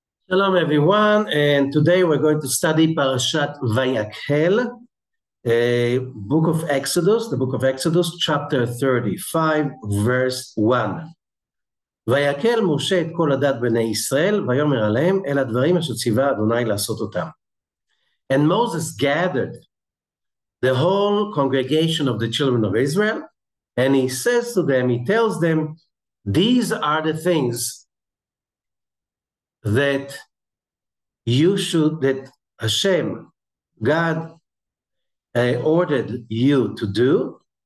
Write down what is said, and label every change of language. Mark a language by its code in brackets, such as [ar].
[en] Shalom everyone, and today we're going to study Parashat VaYak'hel, book of Exodus, the book of Exodus, chapter 35, verse 1. [he] ויקל משה את כל עדת בני ישראל, ויאמר עליהם, אל הדברים אשר ציווה אדוני לעשות אותם. [en] And Moses gathered the whole congregation of the children of Israel, and he says to them, he tells them, these are the things that Hashem, God, ordered you to do.